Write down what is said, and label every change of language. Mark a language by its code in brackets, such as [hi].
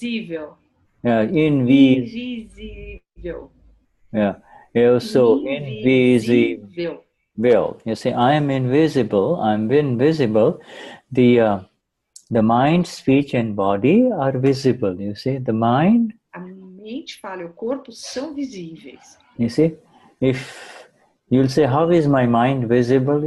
[pt] Invisível. [en] Yeah, [pt] Invisível. [en] Yeah. So invisible. You see, I am invisible. I'm invisible. The mind, speech, and body are visible. You see, the mind. [pt] A mente fala, o corpo são visíveis. [en] You see, if you'll say, how is my mind visible?